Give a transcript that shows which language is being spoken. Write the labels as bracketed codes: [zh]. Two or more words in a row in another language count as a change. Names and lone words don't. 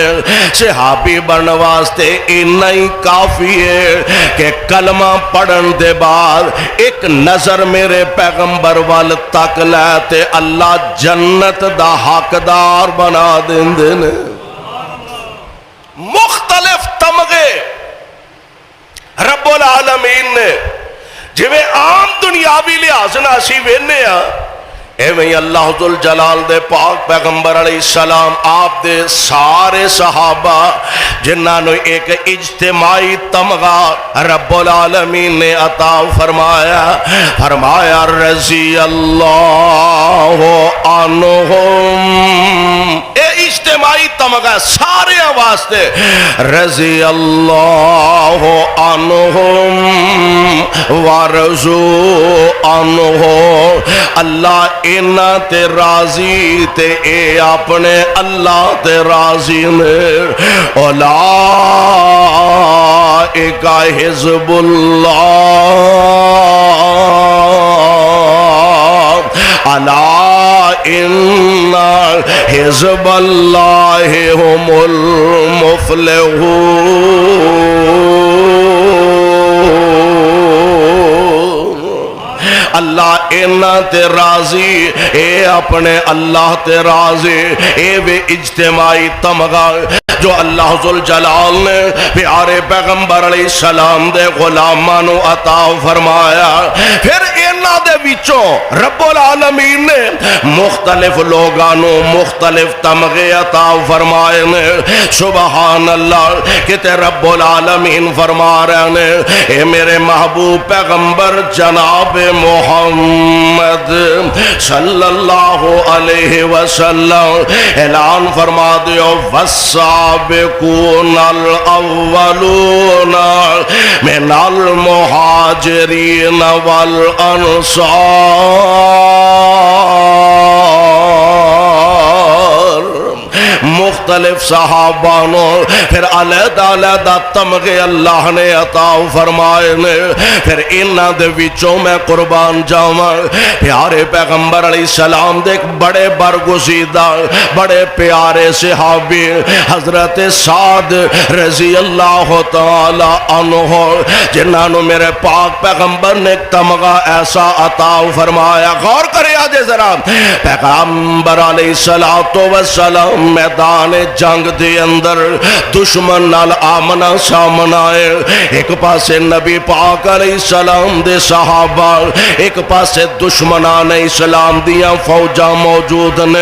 [pa] صحابی بنن واسطے اینا ہی کافی ہے کہ کلمہ پڑھن دے بعد ایک نظر میرے پیغمبر وال تک لے تے اللہ جنت دا حقدار بنا دیندے نے. مختلف تمغے [ar] رب العالمين [pa] نے جویں عام دنیاوی لحاظ نال اسیں ویکھنے آ، ایویں [ar] الله ذو الجلال [pa] دے پاک پیغمبر علیہ السلام آپ دے سارے صحابہ جنہاں نوں ایک اجتماعی تمغا [ar] رب العالمين [pa] نے عطا فرمایا، فرمایا [ar] رضي الله عنهم. [pa] اجتماعی تمغا سارے واسطے, [ar] رضي الله عنهم ورضوا عنه. [pa] اللہ اینہاں تے راضی تے اے اپنے اللہ تے راضی نے. [ar] أولئك حزب الله ألا إن حزب الله هم المفلحون. [pa] اللہ اینہاں تے راضی، اے اپنے اللہ تے راضی. اے وے اجتماعی تمغا جو [ar] الله ذو الجلال [pa] نے پیارے پیغمبر علیہ السلام دے غلاماں نوں عطا فرمایا. پھر اینہاں دے وچوں [ar] رب العالمين [pa] نے مختلف لوگاں نوں مختلف تمغے عطا فرمائے نے. [ar] سبحان الله. [pa] کتے [ar] رب العالمين [pa] فرما رہے نے، اے میرے محبوب پیغمبر جناب محمد [ar] صلى الله عليه وسلم [pa] اعلان فرما دیو, [ar] والسابقون الأولون من المهاجرين والأنصار. [pa] مختلف صحابا نوں پھر علیحدہ تمغے اللہ نے عطا فرمائے نے. پھر اینہاں دے وچوں میں قربان جاواں پیارے پیغمبر علیہ السلام دے بڑے برگزیدہ بڑے پیارے صحابی حضرت سعد [ar] رضي الله تعالى عنه, [pa] جنہاں نوں میرے پاک پیغمبر نے تمغا ایسا عطا فرمایا. غور کرے آجے ذرا، پیغمبر [ar] عليه الصلاة والسلام [pa] میدان جنگ دے اندر دشمن نال آمنا سامنا ہے. ایک پاسے نبی پاک علیہ السلام دے صحابہ، ایک پاسے دشمنان اسلام دیاں فوجاں موجود نے.